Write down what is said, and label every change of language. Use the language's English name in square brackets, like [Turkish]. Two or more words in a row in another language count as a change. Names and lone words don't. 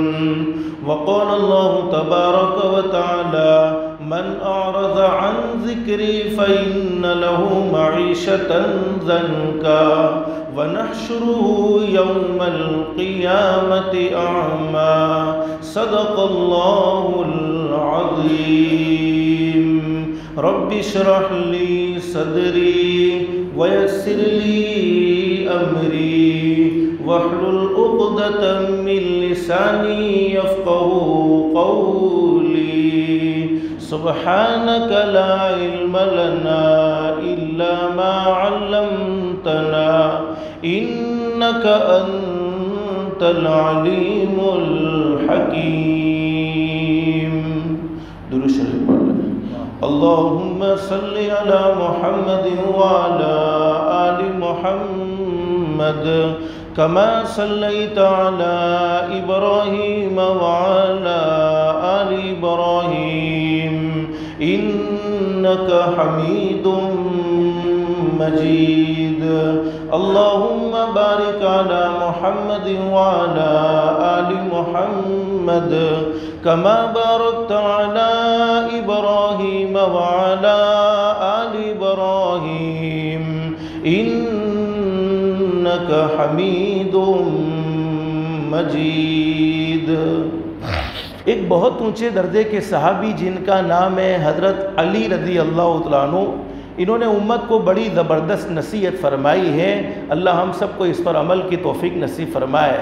[Arabic] وقال الله تبارك وتعالى من أعرض عن ذكري فإن له معيشة ضنكا ونحشره يوم القيامة أعمى. صدق الله العظيم. رب اشرح لي صدري ويسر لي أمري واحلل عقدة من لساني يفقهوا قولي. سبحانك لا علم لنا إلا ما علمتنا إنك أنت العليم الحكيم. [Hindi] दुरूद शरीफ पढ़ लें। [Arabic] اللهم صل على محمد وعلى آل محمد كما صليت على إبراهيم وعلى آل إبراهيم إنك حميد مجيد. اللهم بارك على محمد وعلى آل محمد كما باركت على إبراهيم وعلى آل إبراهيم إنك حميد مجيد. [Hindi] एक बहुत ऊंचे दर्जे के सहाबी जिनका नाम है हज़रत अली [Arabic] رضي الله تعالى عنه, [Hindi] इन्होंने उम्मत को बड़ी ज़बरदस्त नसीहत फरमाई है। अल्लाह हम सबको इस पर अमल की तौफीक नसीब फरमाए।